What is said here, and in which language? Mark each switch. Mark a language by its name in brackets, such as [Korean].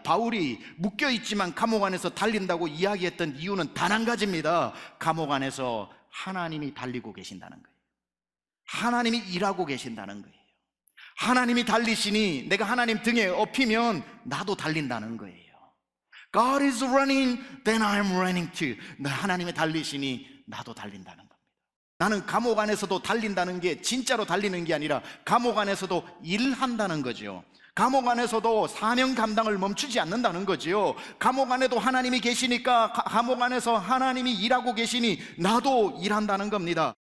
[Korean] 바울이 묶여있지만 감옥 안에서 달린다고 이야기했던 이유는 단 한 가지입니다. 감옥 안에서 하나님이 달리고 계신다는 거예요. 하나님이 일하고 계신다는 거예요. 하나님이 달리시니 내가 하나님 등에 업히면 나도 달린다는 거예요. [English] God is running, then I'm running too. [Korean] 하나님이 달리시니 나도 달린다는 겁니다. 나는 감옥 안에서도 달린다는 게 진짜로 달리는 게 아니라 감옥 안에서도 일한다는 거죠. 감옥 안에서도 사명 감당을 멈추지 않는다는 거죠. 감옥 안에도 하나님이 계시니까 감옥 안에서 하나님이 일하고 계시니 나도 일한다는 겁니다.